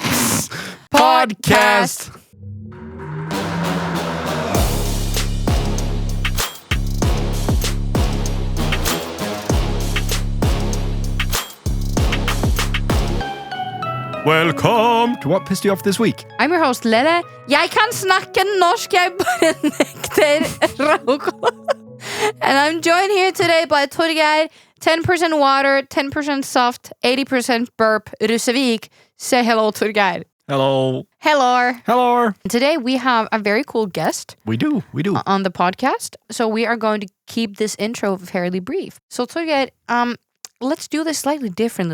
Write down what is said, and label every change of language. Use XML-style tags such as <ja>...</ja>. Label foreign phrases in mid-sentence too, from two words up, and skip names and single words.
<en>Podcast. Welcome to What Pissed You Off This Week. I'm your host, Lele.</en> <no>Jeg kan snakke norsk, jeg bare nekter Raukola.</no> <en>And I'm joined here today by Torgeir, 10% water, 10% soft, 80% burp, Ryssevik. Say hello, Torgeir. Hello. Hello. Hello. Today we have a very cool guest. We do. On the podcast. So we are going to keep this intro fairly brief. So Torgeir, let's do this slightly differently.</en>